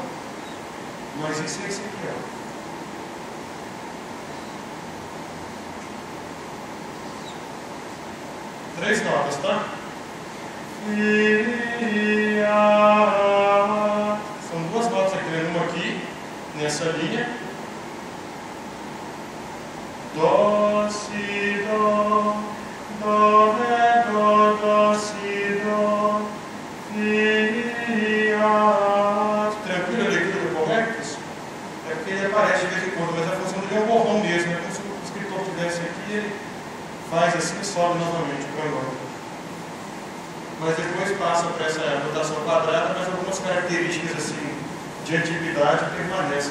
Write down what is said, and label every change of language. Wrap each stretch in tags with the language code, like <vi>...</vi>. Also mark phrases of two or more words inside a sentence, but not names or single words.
<pt>Mas isso é esse aqui, ó. Três notas, tá? São duas notas aqui, né? Uma aqui, nessa linha. Dó, si, dó, dó, ré, dó, dó, si, dó, fiat. Tranquilo a leitura do correctus? É porque ele aparece de vez em quando, mas a função dele é um borrão mesmo, é como se o escritor tivesse aqui e ele faz assim e sobe novamente o canhão. Mas depois passa para essa notação quadrada, mas algumas características assim de antiguidade permanecem.</pt>